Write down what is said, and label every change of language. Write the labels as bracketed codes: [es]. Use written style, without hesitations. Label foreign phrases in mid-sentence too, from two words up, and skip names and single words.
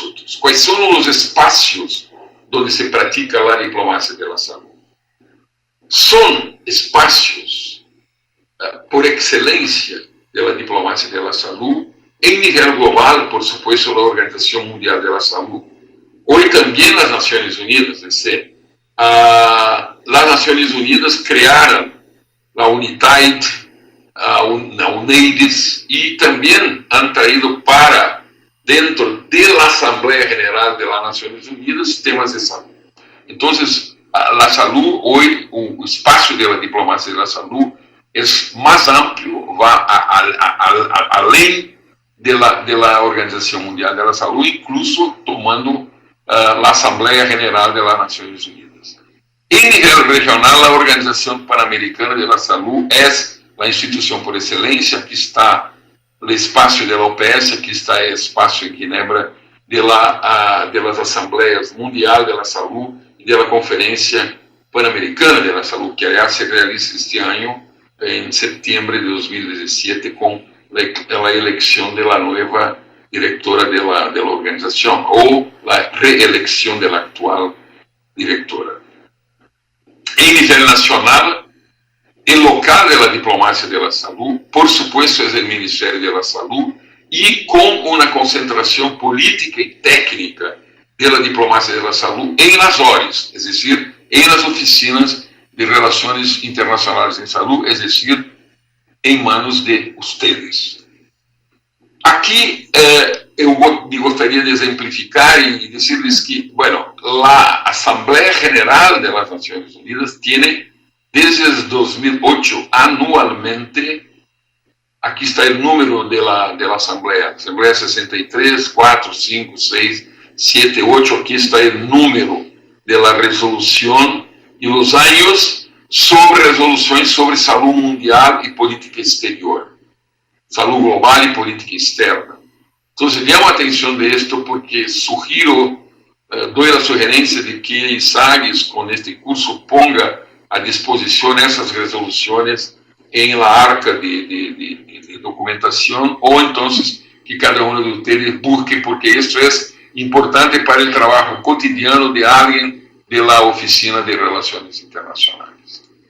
[pt] Quais são os espaços onde se pratica a diplomacia da saúde? São espaços, por excelência, da diplomacia da saúde, em nível global, [es] por supuesto, [pt] a Organização Mundial da Saúde, hoje também as Nações Unidas, [es] es decir, las Naciones Unidas crearon la UNITAID, la UNAIDS, y también han traído para dentro de la Asamblea General de las Naciones Unidas temas de salud. Entonces, la salud hoy, el espacio de la diplomacia de la salud es más amplio, va além de la Organización Mundial de la Salud, incluso tomando la Asamblea General de las Naciones Unidas. [pt] Em nível regional, a Organização Pan-Americana [es] de la Salud [pt] é a instituição por excelência, que está no espaço da OPS, que está no espaço em Ginebra [es] de las [pt] Assembleias Mundial [es] de la Salud [pt] e da Conferência Pan-Americana [es] de la Salud, [pt] que aliás se realiza este ano, em setembro de 2017, com a eleição da nova diretora da organização, ou a reeleição da atual diretora. Em nível nacional, o local da diplomacia da saúde, [es] por supuesto, [pt] é o Ministério da Saúde, e com uma concentração política e técnica da diplomacia da saúde em las ORIs, é decir, em las oficinas de relações internacionais em saúde, é decir, em [es] manos de ustedes. [pt] Aqui eu gostaria de exemplificar e dizer-lhes que, bueno, a [es] Asamblea General de las Naciones Unidas tiene desde 2008 anualmente, [pt] aqui está o número da Asamblea 63, 4, 5, 6, 7, 8, aqui está o número da resolução e os anos sobre resoluções sobre saúde mundial e política exterior, saúde global e política externa. Então, llamo a atenção [es] de esto porque sugiro doy la sugerencia de que ISAGES con este curso ponga a disposición esas resoluciones en la arca de documentación, o entonces que cada uno de ustedes busque, porque esto es importante para el trabajo cotidiano de alguien de la Oficina de Relaciones Internacionales.